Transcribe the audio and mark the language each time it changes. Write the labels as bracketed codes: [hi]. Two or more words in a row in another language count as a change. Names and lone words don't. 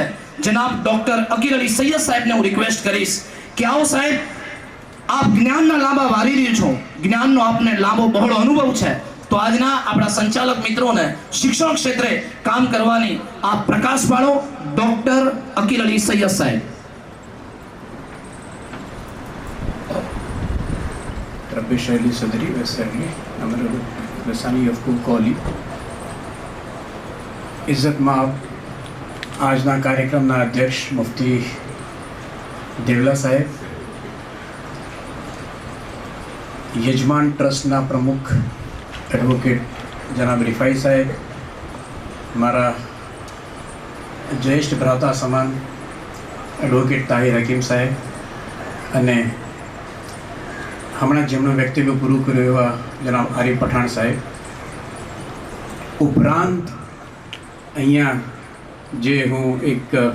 [gu] જનાબ ડોક્ટર અકીલ અલી સૈયદ સાહેબને હું રિક્વેસ્ટ કરીશ કે આવો સાહેબ, આપ જ્ઞાનના લાંબા વારી રહ્યો છો, જ્ઞાનનો આપને લાંબો બહોળો અનુભવ છે, તો આજના આપણા સંચાલક મિત્રોને શિક્ષણ ક્ષેત્રે કામ કરવાની આપ પ્રકાશ પાડો. ડોક્ટર અકીલ અલી સૈયદ સાહેબ. [ar] رب اشرح لي صدري ويسر لي امري لساني يفقهوا قولي. [gu] ઇજ્જત માં આજના કાર્યક્રમના અધ્યક્ષ મુફ્તી દેવલા સાહેબ, યજમાન ટ્રસ્ટના પ્રમુખ એડવોકેટ જનાબ રિફાઈ સાહેબ, મારા જ્યેષ્ઠ ભ્રાતા સમાન એડવોકેટ તાહિર હકીમ સાહેબ, અને હમણાં જેમનું વ્યક્તિત્વ પૂરું કર્યું એવા જનાબ આરિફ પઠાણ સાહેબ, ઉપરાંત અહીંયા જે હું એક